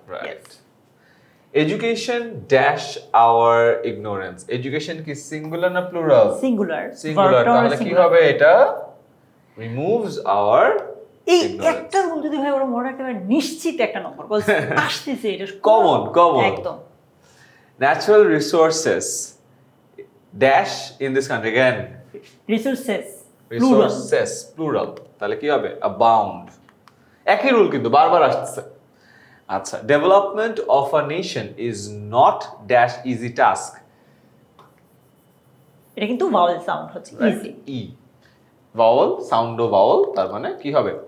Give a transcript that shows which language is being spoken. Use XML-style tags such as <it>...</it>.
<en>Right. Education dash our ignorance.</en> <bn>Education কি singular না plural?</bn> <en>Singular.</en> <bn>Singular, তাহলে কি হবে এটা?</bn> <en>removes our</en> <bn>এই</bn> <en>ignorance.</en> <bn>একটা রুল যদি ভাই ওরা মনে রাখতে পারে, নিশ্চিত একটা নম্বর আসতেছে, এটা</bn> <en>Common.</en> <bn>একদম।</bn> <en>Natural resources dash in this country again. Resources Resources plural,</en> <bn>তাহলে কি হবে? abound. একই রুল কিন্তু বারবার আসছে।</bn> <en>আচ্ছা, development of a nation is not dash easy task.</en> <bn>এটা কিন্তু ভাওয়েল সাউন্ড হচ্ছে ইজি। ই ভাওয়েল, সাউন্ড ও ভাওয়েল, তার মানে কি হবে?</bn>